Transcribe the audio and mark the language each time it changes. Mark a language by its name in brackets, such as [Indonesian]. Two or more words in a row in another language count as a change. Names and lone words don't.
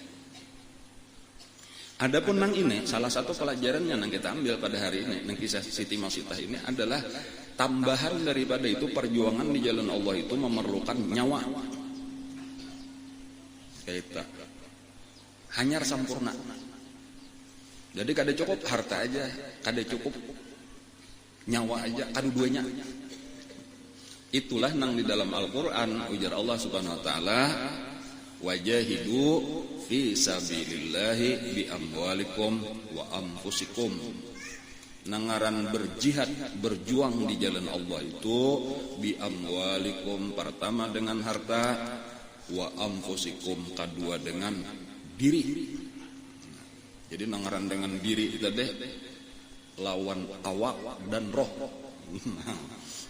[Banjar] Adapun nang ini salah satu pelajarannya nang kita ambil pada hari ini nang kisah Siti Masitah ini adalah tambahan daripada itu perjuangan di jalan Allah itu memerlukan nyawa. Kita hanyar sampurna. Jadi kada cukup harta aja, kada cukup nyawa aja, keduanya. Itulah nang di dalam Al-Qur'an ujar Allah [Arabic] سبحانه وتعالى, وجاهدوا في سبيل الله بأموالكم وأنفسكم. [Banjar] Nangaran berjihad, berjuang di jalan Allah itu [Arabic] بأموالكم, [Banjar] pertama dengan harta, [Arabic] وأنفسكم, [Banjar] kedua dengan diri. Jadi nangaran dengan diri itu deh lawan awak dan roh.